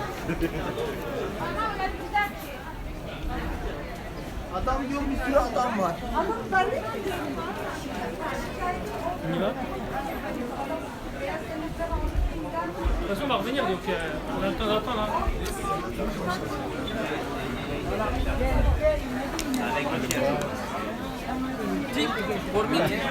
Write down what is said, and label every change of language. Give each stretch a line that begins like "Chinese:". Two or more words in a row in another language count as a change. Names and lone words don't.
Turkish: Adam diyor bir sürü adam var.
French: De toute façon, on va revenir, donc on a le temps d'attendre.
Spanish: Por mí.